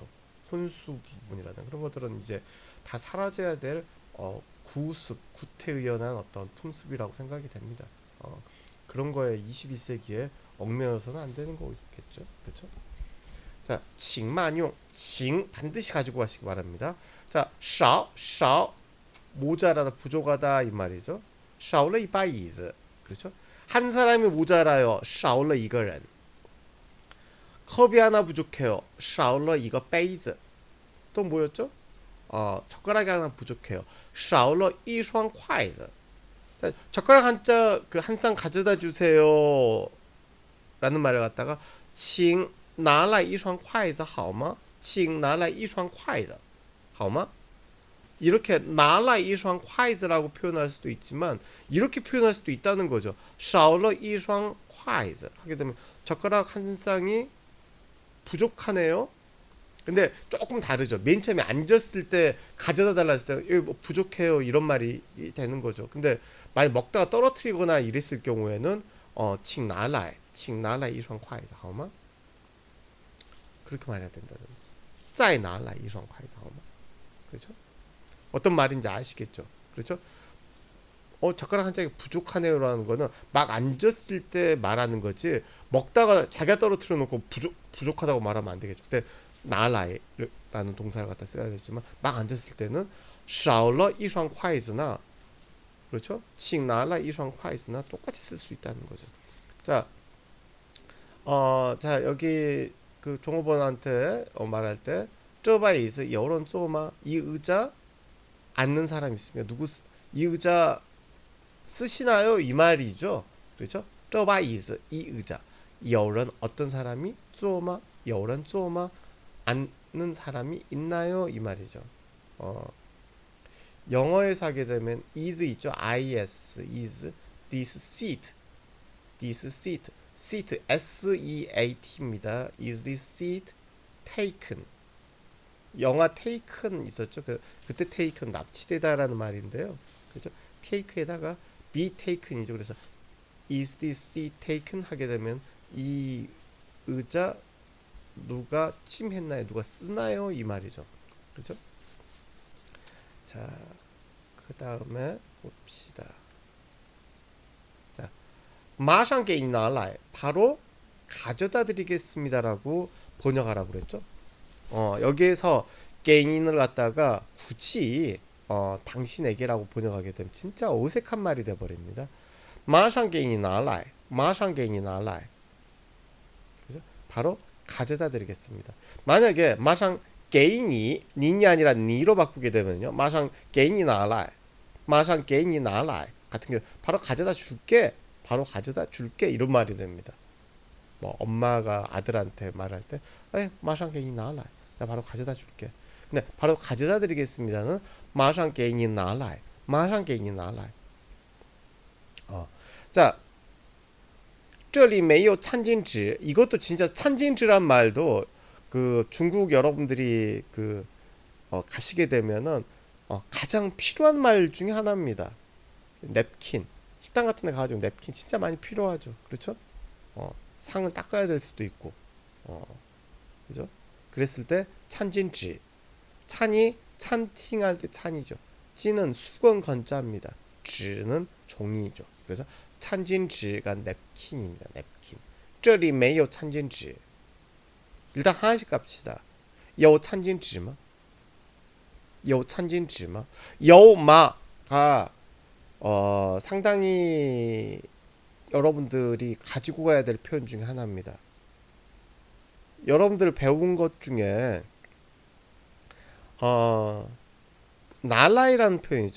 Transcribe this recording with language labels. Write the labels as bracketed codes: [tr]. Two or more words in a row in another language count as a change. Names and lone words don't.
[ko] 혼수 부분이라든 그런 것들은 이제 다 사라져야 될 구습, 구태의연한 어떤 풍습이라고 생각이 됩니다. 그런 거에 22세기에 얽매여서는 안 되는 거겠죠. 그렇죠? 자, 칭만용, 칭 반드시 가지고 가시기 바랍니다. 자, 少 모자라다 부족하다 이 말이죠. [zh] 少了一把椅子 [ko] 그렇죠? 한 사람이 모자라요. [zh] 少了一个人 [ko] 컵이 하나 부족해요. [zh] 少了一个杯子 [ko] 또 뭐였죠? 젓가락이 하나 부족해요. [zh] 少了一双筷子 [ko] 자, 젓가락 한 쌍 가져다 주세요. 라는 말을 갖다가 [zh] 请拿来一双筷子好吗?请拿来一双筷子好吗? [ko] 이렇게 [zh] 拿来一双筷子 [ko] 라고 표현할 수도 있지만 이렇게 표현할 수도 있다는 거죠. [zh] 少了一双筷子 [ko] 하게 되면 젓가락 한 쌍이 부족하네요. 근데 조금 다르죠. 맨 처음에 앉았을 때 가져다 달라 했을 때 뭐 부족해요 이런 말이 되는 거죠. 근데 만약 먹다가 떨어뜨리거나 이랬을 경우에는 [zh] 请拿来一双筷子好吗? [ko] 그렇게 말해야 된다는. [zh] 再拿来 一双筷子好吗? [ko] 그렇죠? 어떤 말인지 아시겠죠? 그렇죠? 젓가락 한 짝이 부족하네요라는 거는 막 앉았을 때 말하는 거지 먹다가 자기가 떨어뜨려 놓고 부족하다고 말하면 안 되겠죠. 근데 나라라는 동사를 갖다 써야 되지만 막 앉았을 때는 [zh] 少了一双筷子 [ko] 나 그렇죠? [zh] 请拿来一双筷子 [ko] 나 똑같이 쓸 수 있다는 거죠. 자, 자 여기 그 종업원한테 말할 때 [zh] 这把椅子有人坐吗? [ko] 이 의자 앉는 사람 있습니다. 이 의자 쓰시나요? 이 말이죠. 그렇죠? [zh] 这把椅子 [ko] 이 의자 [zh] 有人 [ko] 어떤 사람이 [zh] 坐吗? 有人坐吗? [ko] 앉는 사람이 있나요? 이 말이죠. 영어에서 하게 되면 is 있죠. [en] is this seat seat seat입니다. is this seat taken 영화 taken 있었죠. [ko] 그때 taken 납치되다라는 말인데요. 그죠? take에다가 [en] be taken [ko] 이죠. 그래서 [en] is this seat taken [ko] 하게 되면 이 의자 누가 침했나요? 누가 쓰나요? 이 말이죠. 그죠? 자, 그 다음에 봅시다. 자, [zh] 马上给你拿来 [ko] 바로 가져다 드리겠습니다라고 번역하라고 그랬죠. 여기에서 [zh] 给你 [ko] 를 갖다가 굳이 당신에게라고 번역하게 되면 진짜 어색한 말이 돼 버립니다. [zh] 马上给你拿来 [ko] 그죠? 바로 가져다 드리겠습니다. 만약에 [zh] 马上给你 [ko] 니이 아니라 니로 바꾸게 되면요. [zh] 马上给你拿来 [ko] 같은 경우 바로 가져다 줄게. 바로 가져다 줄게 이런 말이 됩니다. 뭐 엄마가 아들한테 말할 때 [zh] 马上给你拿来 [ko] 나 바로 가져다 줄게. 근데 바로 가져다 드리겠습니다는 [zh] 马上给你拿来 [ko] 자, [zh] 这里没有 餐巾纸 [ko] 이것도 진짜 餐巾纸란 말도 그 중국 여러분들이 가시게 되면은 가장 필요한 말 중에 하나입니다. 냅킨 식당 같은 데 가가지고 냅킨 진짜 많이 필요하죠. 그렇죠? 상은 닦아야 될 수도 있고 그죠? 그랬을 때 찬진지. 찬이 찬팅할 때 찬이죠. 찌는 수건 건자입니다. 지는 종이죠. 그래서 찬진지가 냅킨입니다. 냅킨. [zh] 这里没有餐巾纸. [ko] 일단 하나씩 갑시다. [zh] 有餐巾纸吗? 有餐巾纸吗? [ko] 有마가 상당히 여러분들이 가지고 가야 될 표현 중에 하나입니다. 여러분들 배운 것 중에 나라이라는 표현이죠.